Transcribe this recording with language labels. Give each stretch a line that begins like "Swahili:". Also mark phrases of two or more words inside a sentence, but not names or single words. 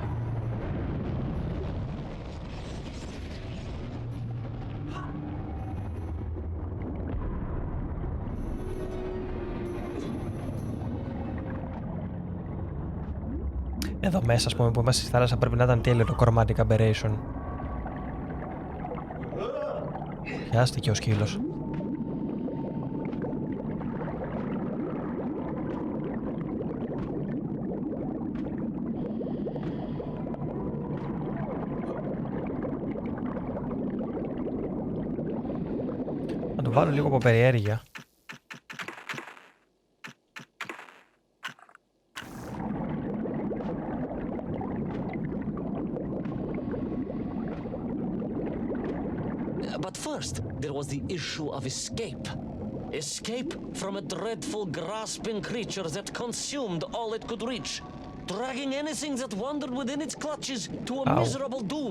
Greek: Εδώ μέσα, ας πούμε, που είμαστε στη θάλασσα, πρέπει να ήταν τέλειο το
English: chromatic aberration.
Greek: Πιάστηκε ο σκύλος. Να το βάλω λίγο από περιέργεια.
English: But first, there was the issue of escape. Escape from a dreadful, grasping creature that consumed all it could reach, dragging anything that wandered within its clutches to a miserable doom.